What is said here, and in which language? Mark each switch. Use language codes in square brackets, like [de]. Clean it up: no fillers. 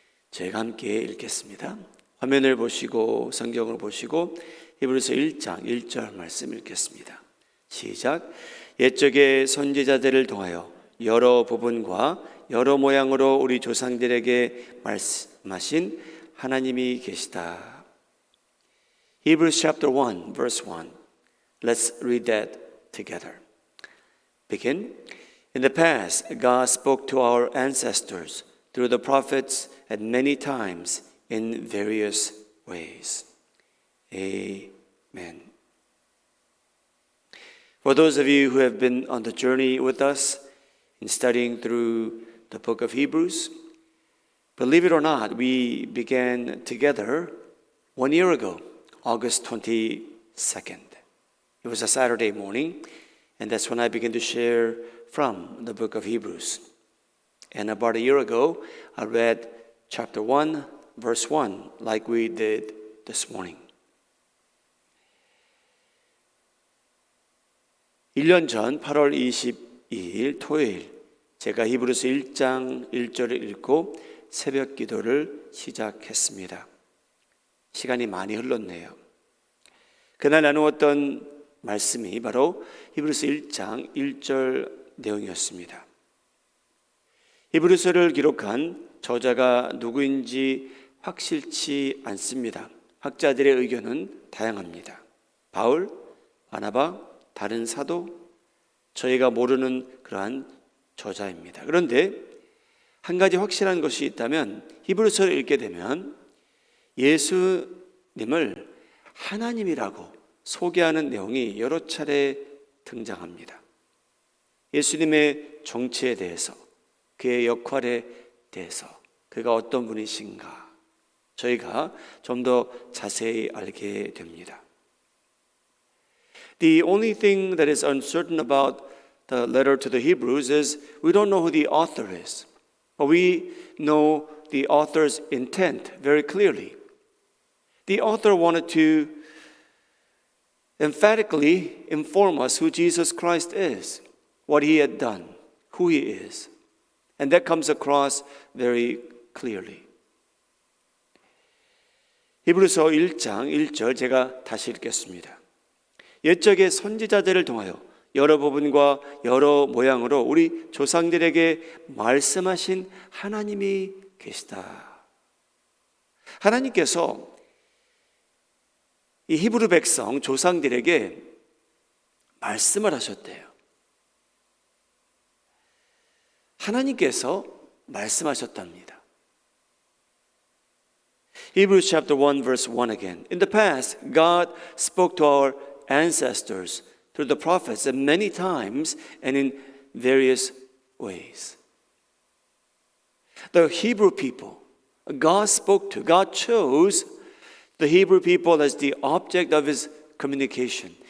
[ko] 제가 함께 읽겠습니다. 화면을 보시고 성경을 보시고 히브리서 1장 1절 말씀 읽겠습니다. 시작. 옛적의 선지자들을 통하여 여러 부분과 여러 모양으로 우리 조상들에게 말씀하신 하나님이 계시다. [en] Hebrews chapter 1 verse 1. Let's read that together. Begin. In the past, God spoke to our ancestors through the prophets at many times in various ways. Amen. For those of you who have been on the journey with us in studying through the book of Hebrews, believe it or not, we began together 1 year ago. August 22nd. It was a Saturday morning, and that's when I began to share from the book of Hebrews. And about a year ago, I read chapter 1, verse 1, like we did this morning. [ko] 1년 전 8월 22일 토요일, 제가 히브리서 1장 1절을 읽고 새벽 기도를 시작했습니다. 시간이 많이 흘렀네요. 그날 나누었던 말씀이 바로 히브리서 1장 1절 내용이었습니다. 히브리서를 기록한 저자가 누구인지 확실치 않습니다. 학자들의 의견은 다양합니다. 바울, 바나바, 다른 사도, 저희가 모르는 그러한 저자입니다. 그런데 한 가지 확실한 것이 있다면 히브리서를 읽게 되면 예수님을 하나님이라고 소개하는 내용이 여러 차례 등장합니다. 예수님의 정체에 대해서, 그의 역할에 대해서, 그가 어떤 분이신가 저희가 좀 더 자세히 알게 됩니다. [en] The only thing that is uncertain about the letter to the Hebrews is we don't know who the author is, but we know the author's intent very clearly. The author wanted to emphatically inform us who Jesus Christ is, what he had done, who he is. And that comes across very clearly. [ko] 히브리서 1장 1절 제가 다시 읽겠습니다. 옛적의 선지자들을 통하여 여러 부분과 여러 모양으로 우리 조상들에게 말씀하신 하나님이 계시다. 하나님께서 이 히브리 백성 조상들에게 말씀을 하셨대요. 하나님께서 말씀하셨답니다. [en] Hebrews chapter 1 verse 1 again. In the past, God spoke to our ancestors through the prophets at many times and in various ways. The Hebrew people, God spoke to, God chose the Hebrew people as the object of his communication.